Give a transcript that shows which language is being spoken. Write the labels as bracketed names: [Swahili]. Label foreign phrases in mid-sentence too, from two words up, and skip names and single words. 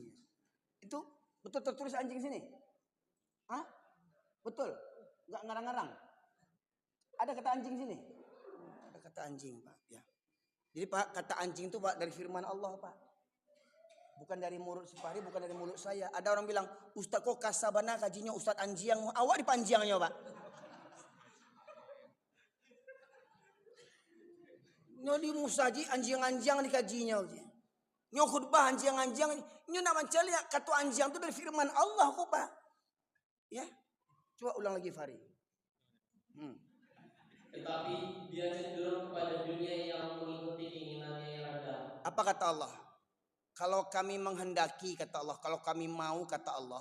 [Indonesian] Itu betul tertulis anjing sini? Hah? Betul? Enggak ngarang-ngarang? Ada kata anjing sini? Ada kata anjing, Pak. Ya. Jadi Pak, kata anjing itu Pak dari firman Allah, Pak. Bukan dari mulut Supari, bukan dari mulut saya. Ada orang bilang, [Minangkabau] Ustaz kok kasabana kajinya Ustaz anjiang. Awak dipanjangnya, Pak. Nyo di musaji anjing-anjing dikajinya. Nyo khutbah anjing-anjing. [Indonesian] Nyo nak mencari kata anjing itu dari firman Allah kok, Pak. Ya. Coba ulang lagi Fari. Tetapi dia cenderung kepada dunia yang mengikuti keinginannya yang rendah. Apa kata Allah? Kalau kami menghendaki, kata Allah. Kalau kami mau, kata Allah.